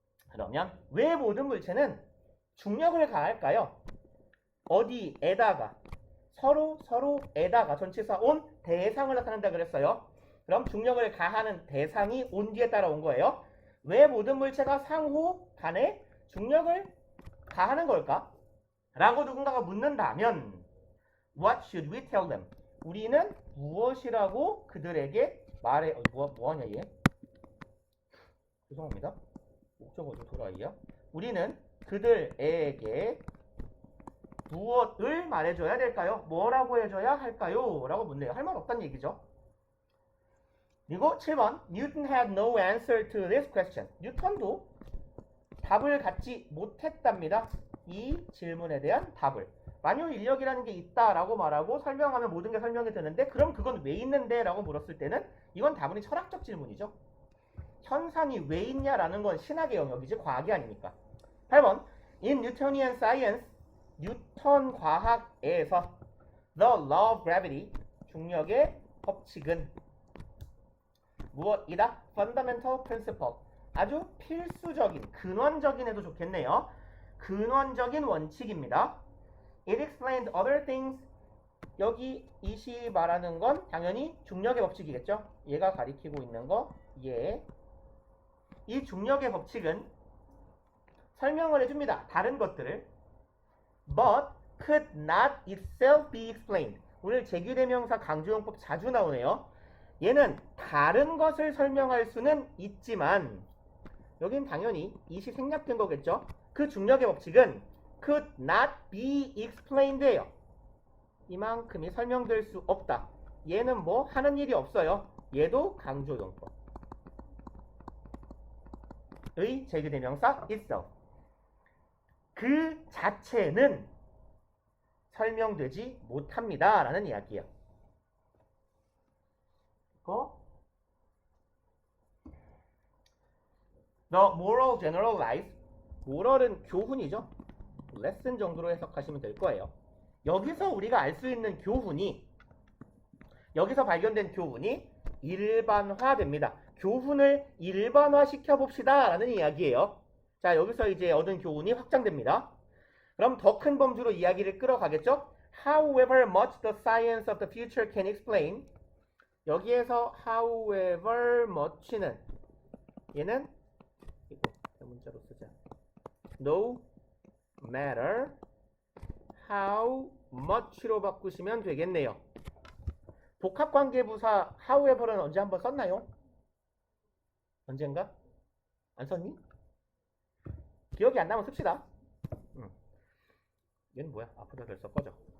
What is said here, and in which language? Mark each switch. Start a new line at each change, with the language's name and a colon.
Korean: 그러면 왜 모든 물체는 중력을 가할까요? 어디에다가? 서로에다가 전치사 on 대상을 나타낸다 그랬어요. 그럼 중력을 가하는 대상이 on 뒤에 따라온 거예요. 왜 모든 물체가 상호 간에 중력을 가하는 걸까? 라고 누군가가 묻는다면
English: What should we tell them?
Korean: 우리는 무엇이라고 그들에게 말해. 뭐하냐 얘? 죄송합니다. 목적어 좀 돌아이야. 우리는 그들에게 무엇을 말해줘야 될까요? 뭐라고 해줘야 할까요? 라고 묻네요. 할 말 없다는 얘기죠.
English: 그리고 7번 Newton had no answer to this question.
Korean: 뉴턴도 답을 갖지 못했답니다. 이 질문에 대한 답을. 만유 인력이라는 게 있다라고 말하고 설명하면 모든 게 설명이 되는데 그럼 그건 왜 있는데? 라고 물었을 때는 이건 다분히 철학적 질문이죠. 현상이 왜 있냐라는 건 신학의 영역이지 과학이 아니니까.
English: 8번 In Newtonian Science
Korean: 뉴턴 과학에서
English: The Law of Gravity
Korean: 중력의 법칙은 무엇이다? Fundamental Principle 아주 필수적인 근원적인 해도 좋겠네요. 근원적인 원칙입니다.
English: It explained other things
Korean: 여기 이 시 말하는 건 당연히 중력의 법칙이겠죠. 얘가 가리키고 있는 거 얘. 이 중력의 법칙은 설명을 해줍니다. 다른 것들을
English: but could not itself be explained.
Korean: 오늘 제규대명사 강조용법 자주 나오네요. 얘는 다른 것을 설명할 수는 있지만 여긴 당연히 이 시 생략된 거겠죠. 그 중력의 법칙은
English: could not be explained
Korean: 예요. 이만큼이 설명될 수 없다. 얘는 뭐 하는 일이 없어요. 얘도 강조용법. 의 제규대명사 itself. 그 자체는 설명되지 못합니다. 라는 이야기예요.
English: The moral generalized.
Korean: moral은 교훈이죠. 레슨 정도로 해석하시면 될 거예요. 여기서 우리가 알 수 있는 교훈이 여기서 발견된 교훈이 일반화됩니다. 교훈을 일반화 시켜봅시다 라는 이야기예요. 자, 여기서 이제 얻은 교훈이 확장됩니다. 그럼 더 큰 범주로 이야기를 끌어가겠죠.
English: However much the science of the future can explain.
Korean: 여기에서 however much는 얘는 이거 문자로 쓰자. No matter how much로 바꾸시면 되겠네요. 복합관계부사 however는 언제 한번 썼나요? 언젠가? 안 썼니? 기억이 안 나면 씁시다. 얘는 뭐야? 아프다 벌써 꺼져.